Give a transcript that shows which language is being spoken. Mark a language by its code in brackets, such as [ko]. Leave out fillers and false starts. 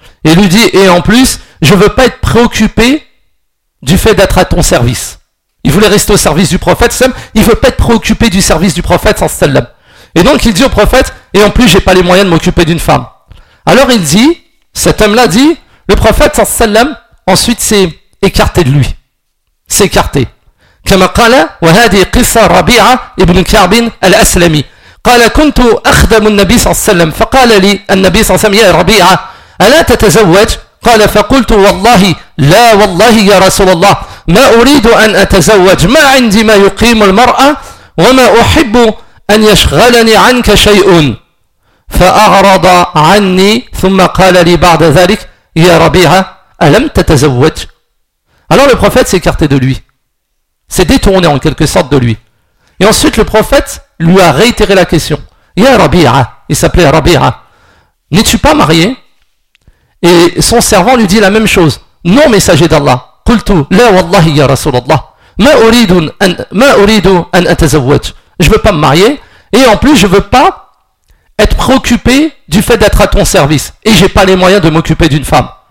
[fr] Et lui dit, et en plus, je ne veux pas être préoccupé du fait d'être à ton service. Il voulait rester au service du prophète, il ne veut pas être préoccupé du service du prophète. Et donc, il dit au prophète, et en plus, je n'ai pas les moyens de m'occuper d'une femme. Alors, il dit, cet homme-là dit, le prophète, ensuite, s'est écarté de lui. S'est écarté. [ar] كما قال وهذه قصة ربيعة ابن كعب الأسلمي قال كنت أخدم النبي صلى الله عليه وسلم فقال لي النبي صلى الله عليه وسلم يا ربيعة ألا تتزوج قال فقلت والله لا والله يا رسول الله ما أريد أن أتزوج ما عندي ما يقيم المرأة وما أحب أن يشغلني عنك شيء فأعرض عني ثم قال لي بعد ذلك يا ربيعة ألم تتزوج [fr] Alors le prophète s'est écarté de lui. S'est détourné en quelque sorte de lui. Et ensuite, le prophète lui a réitéré la question. « Ya Rabi'a, il s'appelait Rabi'a, n'es-tu pas marié ?» Et son servant lui dit la même chose. « Non, messager d'Allah, [ar] qultu, la wallahi ya Rasulallah, ma uridu an atazawwaj. [fr] » Je ne veux pas me marier, et en plus, je ne veux pas être préoccupé du fait d'être à ton service, et je n'ai pas les moyens de m'occuper d'une femme.